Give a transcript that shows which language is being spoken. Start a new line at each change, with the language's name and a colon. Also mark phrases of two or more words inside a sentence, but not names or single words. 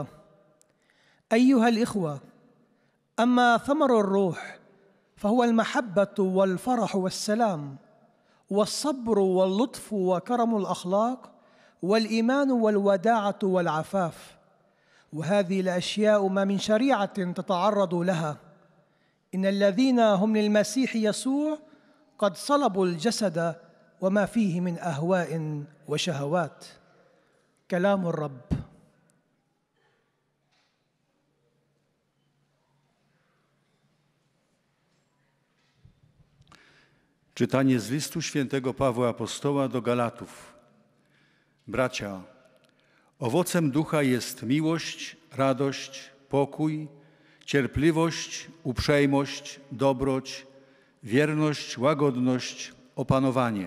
Arabic: أيها الإخوة، أما ثمر الروح فهو المحبة والفرح والسلام والصبر واللطف وكرم الأخلاق والإيمان والوداعة والعفاف، وهذه الأشياء ما من شريعة تتعرض لها. إن الذين هم للمسيح يسوع قد صلبوا الجسد وما فيه من أهواء وشهوات. كلام الرب.
Polish: Czytanie z listu świętego Pawła Apostoła do Galatów. Bracia, owocem ducha jest miłość, radość, pokój, cierpliwość, uprzejmość, dobroć, wierność, łagodność, opanowanie.